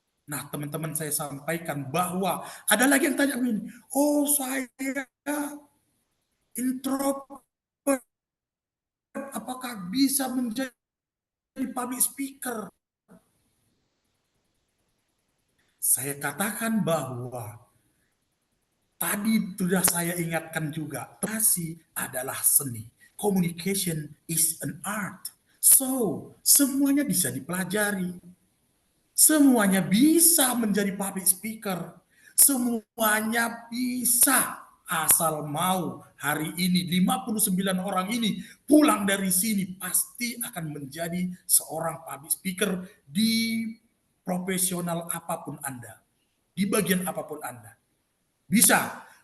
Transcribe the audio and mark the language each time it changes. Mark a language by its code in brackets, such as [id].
[id] Nah, teman-teman saya sampaikan bahwa ada lagi yang tanya begini, oh saya introvert, apakah bisa menjadi public speaker? Saya katakan bahwa tadi sudah saya ingatkan juga, komunikasi adalah seni. [en] Communication is an art. [id] So, semuanya bisa dipelajari. Semuanya bisa menjadi public speaker. Semuanya bisa, asal mau. Hari ini 59 orang ini pulang dari sini pasti akan menjadi seorang public speaker di profesional apapun Anda, di bagian apapun Anda. Bisa.